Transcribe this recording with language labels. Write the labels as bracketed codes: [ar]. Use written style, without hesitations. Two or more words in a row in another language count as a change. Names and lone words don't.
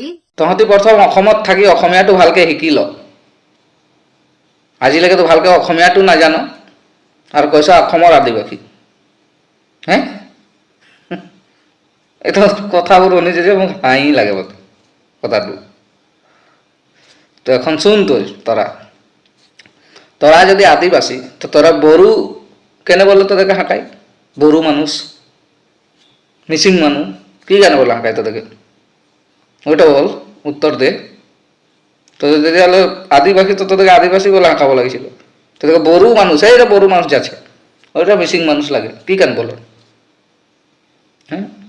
[as] তহঁতি প্ৰথম অসমত থাকি অসমীয়াটো ভালকে শিকি ল আজিলৈকেতো ভালকে অসমীয়াটো নাজানো আৰু কৈছ অসমৰ আদিবাসী হে এটা কথাবোৰ শুনিছে যে মোক হাঁহি লাগে কথাটো [bn] তো এখন শুন তোরা যদি আদিবাসী তো তোরা বড়ো কেনে বলে তোদেরকে হাঁকাই বড়ো মানুষ মিসিং মানুষ কি কেন বলে হাঁকাই তোদেরকে ওইটা বল উত্তর দে তোদের যদি হলো আদিবাসী তো তোদেরকে আদিবাসী বলে হাঁকাবো লাগিছিল তোদেরকে বড়ো মানুষ এইটা বড়ো মানুষ যাচ্ছে ওইটা মিসিং মানুষ লাগে কি কেন বলে হ্যাঁ